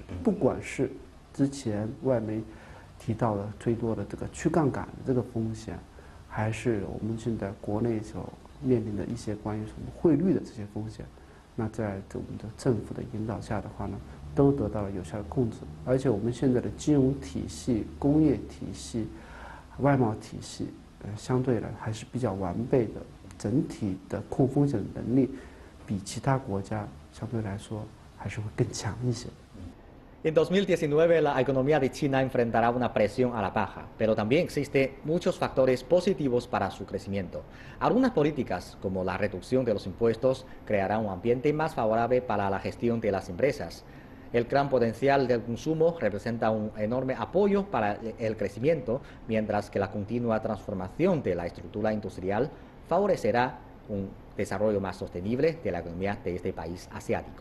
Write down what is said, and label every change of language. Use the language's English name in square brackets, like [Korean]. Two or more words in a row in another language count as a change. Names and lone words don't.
[Chinese] 不管是之前外媒提到的最多的这个去杠杆的这个风险，还是我们现在国内所面临的一些关于什么汇率的这些风险，那在我们的政府的引导下的话呢，都得到了有效的控制。而且我们现在的金融体系、工业体系、外贸体系，相对来还是比较完备的，整体的控风险的能力比其他国家相对来说还是会更强一些。 [Spanish] En 2019 la economía de China enfrentará una presión a la baja, pero también existen muchos factores positivos para su crecimiento. Algunas políticas, como la reducción de los impuestos, crearán un ambiente más favorable para la gestión de las empresas. El gran potencial del consumo representa un enorme apoyo para el crecimiento, mientras que la continua transformación de la estructura industrial favorecerá un desarrollo más sostenible de la economía de este país asiático.